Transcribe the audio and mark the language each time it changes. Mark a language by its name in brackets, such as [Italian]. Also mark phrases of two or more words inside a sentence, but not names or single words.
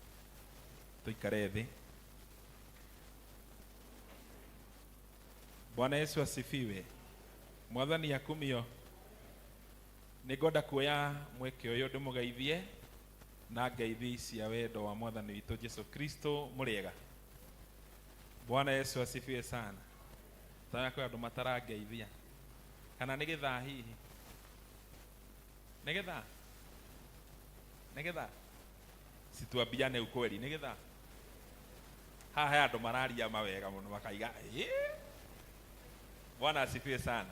[Kikuyu] Tuikare thĩ. [Swahili] Bwana Yesu asifiwe. [Kikuyu] Mwathani akumio. Nĩngwenda kuoya mweke ũyũ ndĩmũgeithie na ngeithi cia wendo wa Mwathani witũ Jesu Kristo. Mũrĩega. [Swahili] Bwana Yesu asifiwe sana. [Kikuyu] Taya kwa andũ matarangeithia. Kana nĩ gĩthaa hihi? Nĩ gĩthaa? Nĩ gĩthaa? [Swahili] Situambiane ukweli [Kikuyu] nĩ gĩthaa? Haha he andũ mararia mawega mũno makaiga. [Swahili] Bwana asifiwe sana.